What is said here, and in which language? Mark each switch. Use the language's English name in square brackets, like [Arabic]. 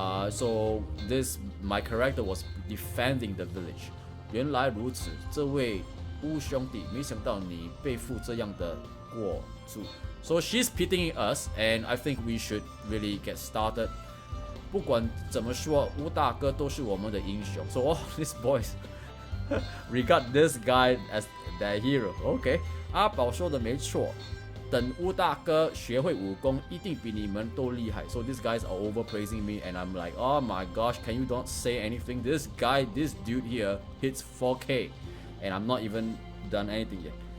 [English] So my character was defending the village. [Chinese] 原来如此，这位乌兄弟，没想到你背负这样的过错。 [English] So she's pitying us, and I think we should really get started. [Chinese] 不管怎么说，乌大哥都是我们的英雄。 [English] So all these boys regard this guy as their hero. [Chinese] Okay, 阿宝说的没错。等乌大哥学会武功，一定比你们都厉害。 [English] So these guys are overpraising me, and I'm like, oh my gosh, can you not say anything? This dude here hits 4K, and I'm not even done anything yet.